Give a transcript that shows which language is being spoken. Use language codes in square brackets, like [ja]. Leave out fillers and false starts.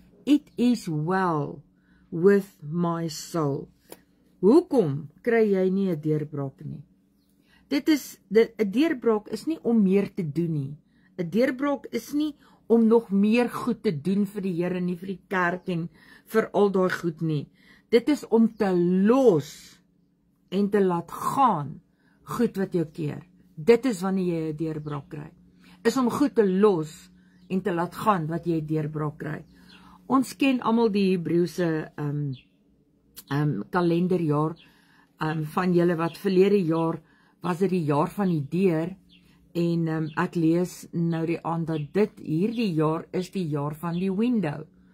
[en] It is well with my soul. [af] Hoekom kry jy nie 'n deurbraak nie? Dit is 'n deurbraak is nie om meer te doen nie. 'n Deurbraak is nie om nog meer goed te doen vir die Here, nie vir die kerk en vir al daai goed nie. Dit is om te los en te laat gaan goed wat jou keer. Dit is wanneer jy 'n deurbraak kry. Is om goed te los en te laat gaan wat jy 'n deurbraak kry. Ons ken almal die Hebreëse kalenderjaar van julle wat verlede jaar was dit die jaar van die deur en ek lees nou die aan dat hierdie jaar is die jaar van die window.